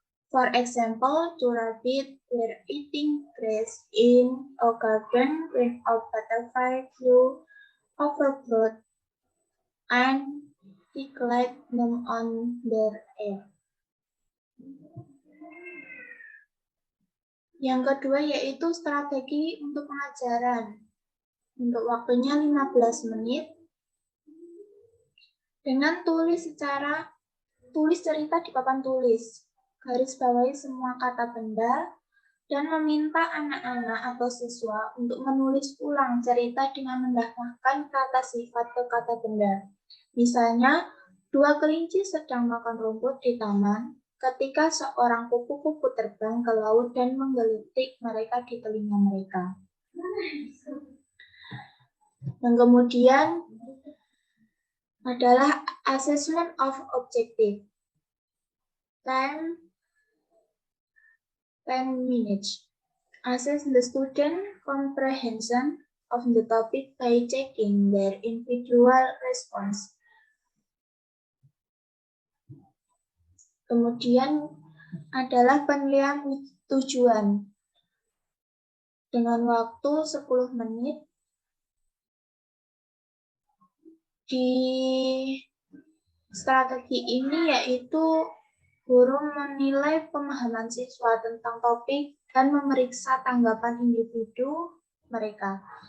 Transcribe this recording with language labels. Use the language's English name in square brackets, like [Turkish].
[English] For example, two rabbits were eating grass in a garden when a butterfly flew overboard and tickled them on their ear. [Indonesian] Yang kedua yaitu strategi untuk pengajaran. Untuk waktunya 15 menit. Dengan tulis secara tulis cerita di papan tulis, garis bawahi semua kata benda, dan meminta anak-anak atau siswa untuk menulis ulang cerita dengan menambahkan kata sifat ke kata benda. Misalnya, 2 kelinci sedang makan rumput di taman ketika seorang kupu-kupu terbang ke laut dan menggelitik mereka di telinga mereka. Dan kemudian adalah [English] assessment of objective. 10 minutes. Assess the student comprehension of the topic by checking their individual response. [Indonesian] Kemudian adalah penilaian tujuan dengan waktu 10 menit. Di strategi ini yaitu guru menilai pemahaman siswa tentang topik dan memeriksa tanggapan individu mereka.